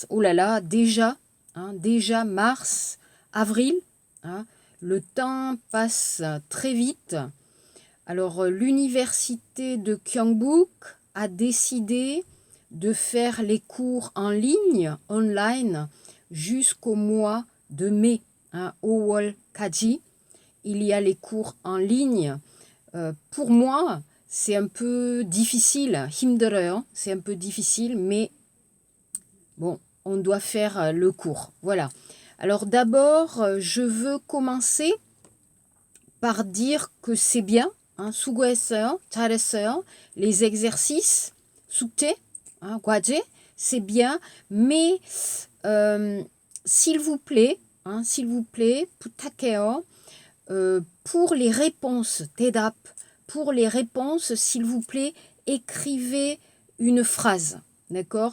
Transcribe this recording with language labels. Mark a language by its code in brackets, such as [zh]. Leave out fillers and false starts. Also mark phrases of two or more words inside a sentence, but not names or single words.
[fr] Oh là là, déjà mars, avril. hein. Le temps passe très vite. Alors, l'université de Gyeongbuk a décidé de faire les cours en ligne, online, jusqu'au mois de mai, [ko] 5월 까지. [fr] Il y a les cours en ligne. Pour moi, c'est un peu difficile, 힘들어요. C'est un peu difficile, mais bon, on doit faire le cours. Voilà. Alors d'abord, je veux commencer par dire que c'est bien, [ko] 수고했어요, 잘했어요. [fr] Les exercices, [ko] 숙제, 과제, [fr] c'est bien, mais s'il vous plaît, 부탁해요. Pour les réponses, TEDAP, pour les réponses, s'il vous plaît, écrivez une phrase, d'accord?